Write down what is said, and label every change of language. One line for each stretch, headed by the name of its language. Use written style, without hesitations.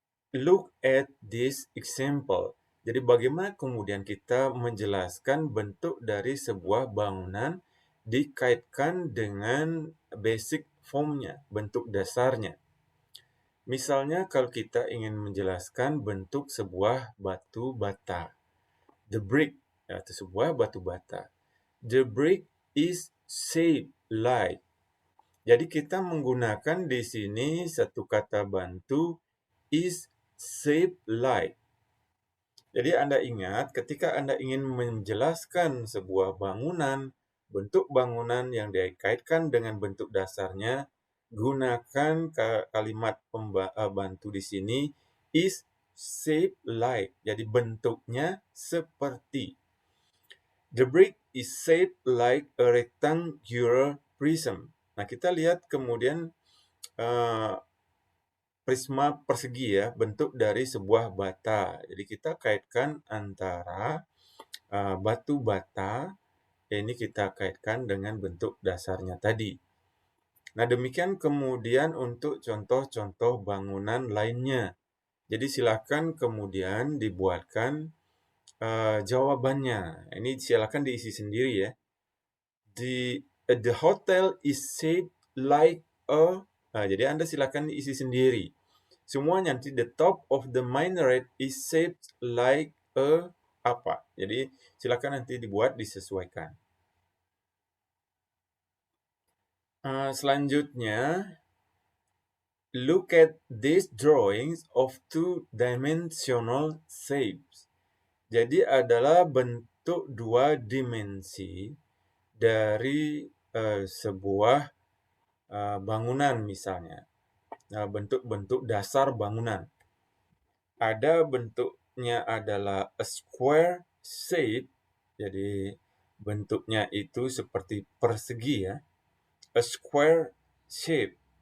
English: Look at this example.
Indonesian: Jadi bagaimana kemudian kita menjelaskan bentuk dari sebuah bangunan dikaitkan dengan basic formnya, bentuk dasarnya. Misalnya kalau kita ingin menjelaskan bentuk sebuah batu bata.
English: The brick,
Indonesian: atau sebuah batu bata.
English: The brick is shaped like.
Indonesian: Jadi kita menggunakan di sini satu kata bantu
English: is shaped like.
Indonesian: Jadi Anda ingat ketika Anda ingin menjelaskan sebuah bangunan, bentuk bangunan yang dikaitkan dengan bentuk dasarnya, gunakan kalimat pembantu di sini
English: is shaped like.
Indonesian: Jadi bentuknya seperti.
English: The brick is shaped like a rectangular prism.
Indonesian: Nah, kita lihat kemudian prisma persegi ya, bentuk dari sebuah bata. Jadi kita kaitkan antara batu bata, ini kita kaitkan dengan bentuk dasarnya tadi. Nah, demikian kemudian untuk contoh-contoh bangunan lainnya. Jadi silakan kemudian dibuatkan jawabannya. Ini silakan diisi sendiri ya.
English: The hotel is shaped like a.
Indonesian: Nah, jadi Anda silakan diisi sendiri. Semuanya nanti
English: the top of the minaret is shaped like a
Indonesian: apa. Jadi silakan nanti dibuat disesuaikan.
English: Selanjutnya, look at these drawings of two-dimensional shapes.
Indonesian: Jadi adalah bentuk dua dimensi dari sebuah bangunan misalnya. Bentuk-bentuk dasar bangunan. Ada bentuknya adalah
English: a square shape,
Indonesian: jadi bentuknya itu seperti persegi ya, a square shape.